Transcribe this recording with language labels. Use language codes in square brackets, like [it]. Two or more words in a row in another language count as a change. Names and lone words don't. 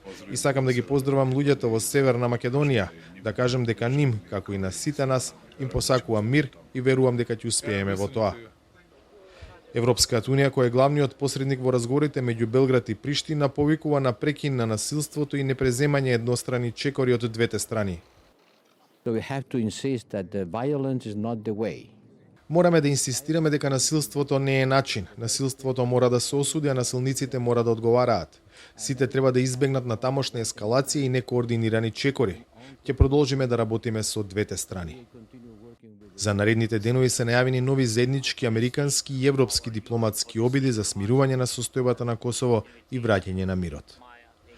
[mk] И сакам да ги поздравам луѓето во Северна Македонија, да кажам дека ним, како и на сите нас, им посакувам мир и верувам дека ќе успееме во тоа. Европската унија, кој е главниот посредник во разговорите меѓу Белград и Приштина, повикува на прекин на насилството и непреземање еднострани чекори од двете страни. [en] So we have to insist that the violence is not the way. [mk] Мораме да инсистираме дека насилството не е начин. Насилството мора да се осуди, а насилниците мора да одговараат. Сите треба да избегнат на тамошна ескалација и некоординирани чекори. Ќе продолжиме да работиме со двете страни. За наредните денови се најавени нови заеднички американски и европски дипломатски обиди за смирување на состојбата на Косово и враќање на мирот.